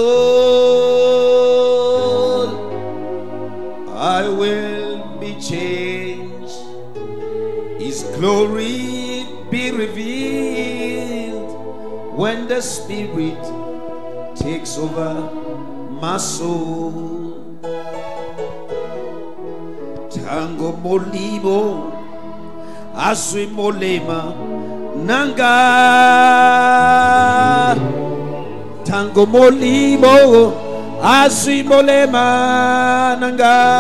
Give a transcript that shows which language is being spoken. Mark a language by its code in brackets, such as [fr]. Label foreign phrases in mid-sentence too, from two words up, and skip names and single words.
[en] soul, I will be changed. His glory be revealed. When the Spirit takes over my soul. [ln] Tango molimo asui molema nanga. Tango molimo asui molema nanga.